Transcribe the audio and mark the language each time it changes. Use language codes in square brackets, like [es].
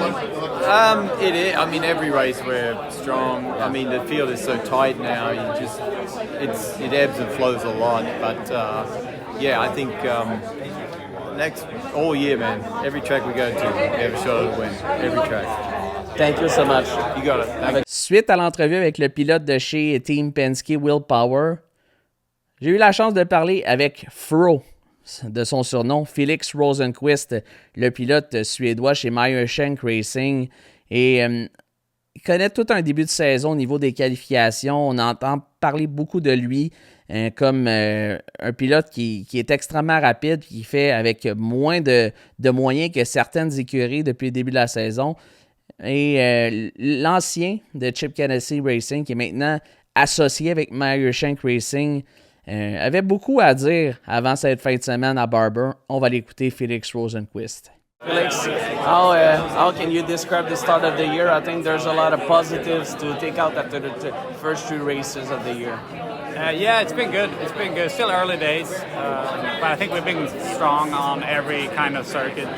[en] It is. I mean, every race we're strong. I mean, the field is so tight now. It ebbs and flows a lot. But I think next all year, man. Every track we go to, we have a shot at a win. Every track. Thank you so much. You got it. [fr] Suite à l'entrevue avec le pilote de chez Team Penske, Will Power, j'ai eu la chance de parler avec Fro, de son surnom, Felix Rosenqvist, le pilote suédois chez Meyer Shank Racing. Et il connaît tout un début de saison au niveau des qualifications. On entend parler beaucoup de lui comme un pilote qui est extrêmement rapide, qui fait avec moins de moyens que certaines écuries depuis le début de la saison. Et l'ancien de Chip Ganassi Racing, qui est maintenant associé avec Meyer Shank Racing, avait beaucoup à dire avant cette fin de semaine à Barber. On va l'écouter, Felix Rosenqvist. [en] Felix, how can you describe the start of the year? I think there's a lot of positives to take out after the first 2 races of the year. It's been good. It's been good. Still early days, but I think we've been strong on every kind of circuit.